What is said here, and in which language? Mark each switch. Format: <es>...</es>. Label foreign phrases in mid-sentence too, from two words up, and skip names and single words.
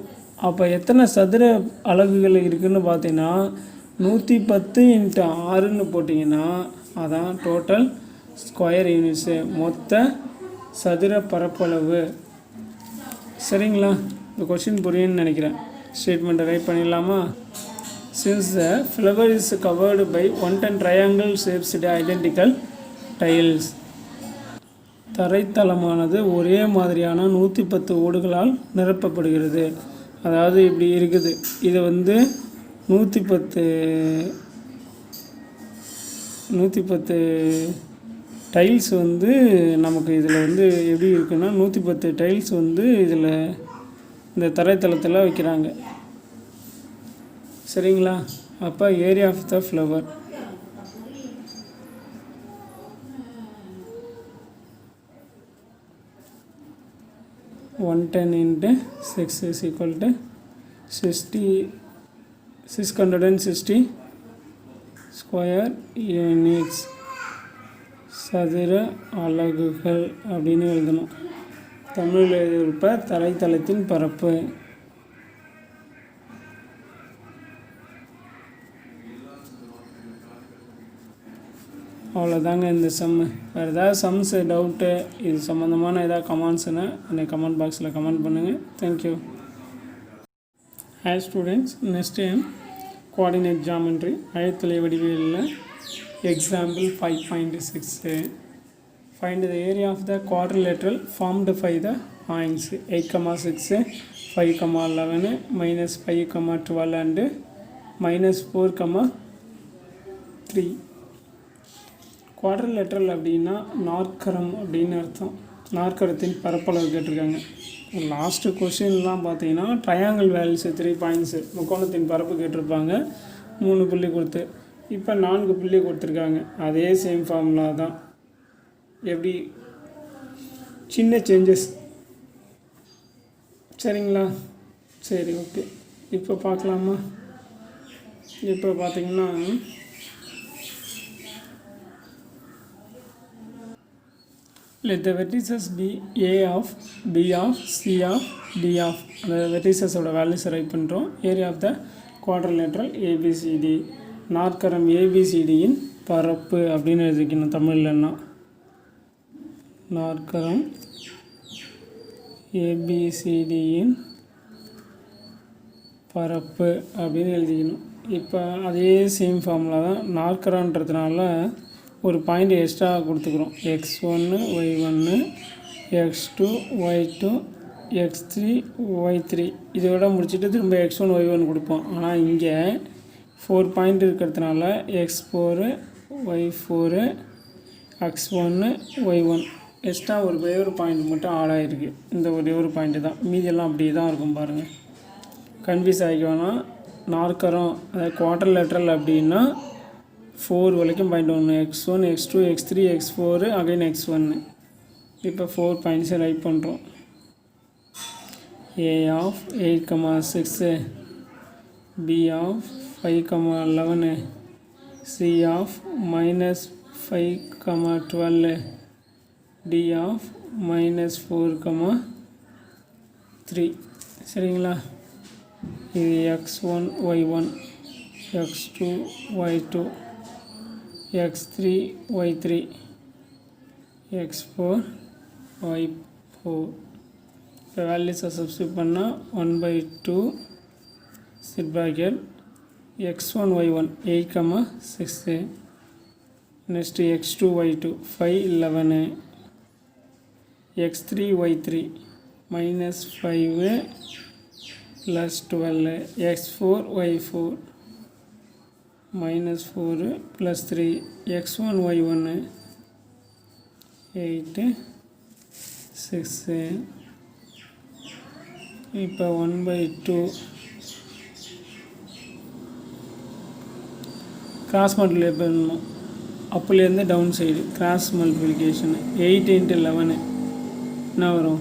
<ta>அப்போ எத்தனை சதுர அலகுகள் இருக்குதுன்னு பார்த்தீங்கன்னா 110 × 6ன்னு போட்டிங்கன்னா அதான்</ta> <en>total square units,</en> <ta>மொத்த சதுர பரப்பளவு சரிங்களா. இந்த கொஷின் புரியுன்னு நினைக்கிறேன்.</ta> <en>statement write</en> <ta>பண்ணிடலாமா.</ta> <en>since the floor is covered by 110 triangle shapes identical tiles,</en> <ta>தரைத்தளமானது ஒரே மாதிரியான 110 ஓடுகளால் நிரப்பப்படுகிறது. அதாவது இப்படி இருக்குது, இது வந்து 110 டைல்ஸ் வந்து நமக்கு இதில் வந்து எப்படி இருக்குன்னா 110 டைல்ஸ் வந்து இதில் இந்த தரைத்தளத்தில் வைக்கிறாங்க சரிங்களா.</ta> <en>அப்போ area of the floor (110 × 6 is equal to 660 square units,</en> <ta>சதுர அலகுகள் அப்படின்னு எழுதணும். தமிழில் எழுதியிருப்ப தரைத்தளத்தின் பரப்பு. அவ்வளோதாங்க இந்த சம்மு. வேறு ஏதாவது</ta> <en>sums doubt</en> <ta>இது சம்மந்தமான ஏதாவது கமெண்ட்ஸுன்னா எனக்கு</ta> <en>comment box</en> <ta>கமெண்ட் பண்ணுங்கள்.</ta> <en>thank you. Hi students, next time coordinate geometry</en> <ta>ஆயத்தலை வடிவியலில்</ta> <en>example 5.6 find the area of the quadrilateral formed by the points 8,6 5,11 -5,12 and -4,3.</en> <ta>குவாட்ரிலேட்ரல் அப்படின்னா நாற்கரம் அப்படின்னு அர்த்தம். நாற்கரத்தின் பரப்பளவு கேட்டிருக்காங்க.</ta> <en>last question</en> <ta>பார்த்தீங்கன்னா</ta> <en>triangle values 3 points</en> <ta>முக்கோணத்தின் பரப்பு கேட்டிருப்பாங்க 3 புள்ளி கொடுத்து. இப்போ 4 புள்ளி கொடுத்துருக்காங்க. அதே</ta> <en>same formula</en> <ta>தான். எப்படி சின்ன சேஞ்சஸ். சரிங்களா? சரி, ஓகே. இப்போ பார்க்கலாமா? இப்போ பார்த்தீங்கன்னா</ta> <en>let the vertices be a of b of c of d of அந்த vertices values write பண்ணுறோம். area of the quadrilateral ABCD</en> <ta>நாற்கரம் ஏபிசிடியின் பரப்பு அப்படின்னு எழுதிக்கணும் தமிழ்லன்னா. நாற்கரம் ஏபிசிடியின் பரப்பு அப்படின்னு எழுதிக்கணும். இப்போ அதே</ta> <en>same formula</en> <ta>தான். நாற்கரன்றதுனால ஒரு</ta> <en>point extra</en> <ta>கொடுத்துக்கிறோம். x1 y1 x2 y2 x3 y3 இதோட முடிச்சுட்டு திரும்ப x1 y1 கொடுப்போம். ஆனால் இங்கே 4 பாயிண்ட் இருக்கிறதுனால x4 y4 x1 y1 எக்ஸ்ட்ரா ஒரு பாயிண்ட் மட்டும் ஆட் ஆகிருக்கு. இந்த ஒரே ஒரு பாயிண்ட்டு தான். மீதியெல்லாம் அப்படியே தான் இருக்கும் பாருங்கள். கன்ஃபியூஸ் ஆகிக்கோன்னா நாற்கரம் அதாவது குவாட்ரிலேட்ரல் அப்படின்னா 4 வரைக்கும் பாயிண்ட் ஒன்று x1 x2 x3 x4 அகைன் x1. இப்போ 4</ta> <en>points write</en> <ta>பண்ணுறோம்.</ta> <en>a of 8,6 b of 5,11 c of -5,12 d of -4,3.</en> <ta>சரிங்களா? இது x1 y1 x2 y2 x3 y3 x4 y4. இப்போ</ta> <en>values substitute</en> <ta>பண்ணால் 1/2 சிட் ப்ராக்கெட் x1 y1 8,6 நெக்ஸ்ட்டு x2 y2 5,11 x3 y3 -5 + 12 x4 y4 -4 + 3 x1 y1 8 6. இப்போ 1/2</ta> <en>cross multiply</en> <ta>பண்ணணும். அப்புலேருந்து</ta> <en>down side cross multiplication</en> <ta>8 × 11 என்ன வரும்?</ta>